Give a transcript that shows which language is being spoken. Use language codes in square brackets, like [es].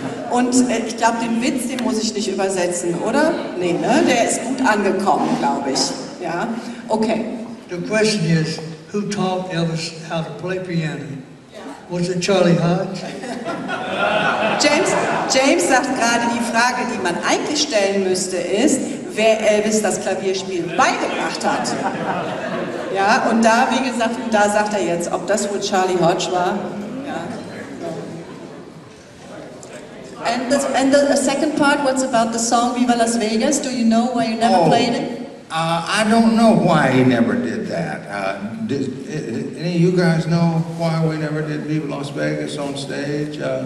[de] Und ich glaube, den Witz, den muss ich nicht übersetzen, oder? Nee, ne? Der ist gut angekommen, glaube ich. Ja, okay. [en] The question is, who taught Elvis how to play piano? Was it Charlie Hodge? [de] James sagt gerade, die Frage, die man eigentlich stellen müsste, ist, wer Elvis das Klavierspielen beigebracht hat. Ja, und da, wie gesagt, da sagt er jetzt, ob das wohl Charlie Hodge war. Ja. [en] And the second part, what's about the song Viva Las Vegas? Do you know why you never played it? I don't know why he never did that. Any of you guys know why we never did Viva Las Vegas on stage?